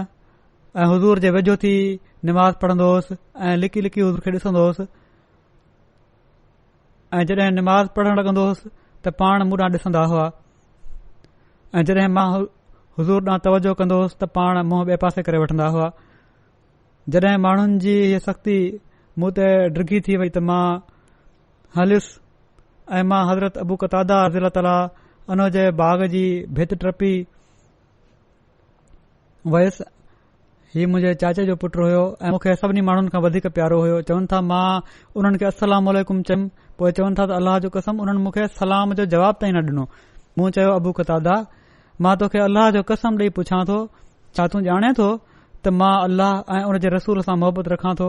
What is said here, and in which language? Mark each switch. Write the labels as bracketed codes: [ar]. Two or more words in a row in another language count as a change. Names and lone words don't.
[sd] ऐं हुज़ूर जे वेझो थी निमाज़ पढ़ंदो हुयुसि ऐं लिकी लिकी हुज़ूर खे ॾिसंदो हुयुसि ऐं जॾहिं निमाज़ पढ़ण लॻंदो हुयुसि त पाण मूं ॾांहुं ॾिसंदा हुआ ऐं जॾहिं मां हुज़ूर ॾांहुं तवजो कंदो हुयुसि त पाण मुंहुं ॿिए पासे करे वठंदा हुआ। जॾहिं माण्हुनि जी हीअ सख़्ती मूं ते डिघी थी वई त मां हलियुसि ऐं मां हज़रत अबू कतादा [ar] رضي الله تعالى عنه [sd] जे बाग़ जी भित टपी वयुसि। हीउ मुंहिंजे चाचे जो पुटु हुयो ऐं मूंखे सभिनी माण्हुनि खां वधीक प्यारो हुयो। चवनि था मां उन्हनि खे [ar] السلام عليكم [sd] चयुमि, पोइ चवनि था त अल्लाह जो कसम उन्हनि मूंखे सलाम जो जवाब ताईं न ॾिनो। मूं चयो अबू कतादा, मां तोखे अल्लाह जो कसम ॾेई पुछां थो, छा तूं ॼाणे थो त मां अल्लाह ऐं उन जे रसूल सां मोहबत रखां थो?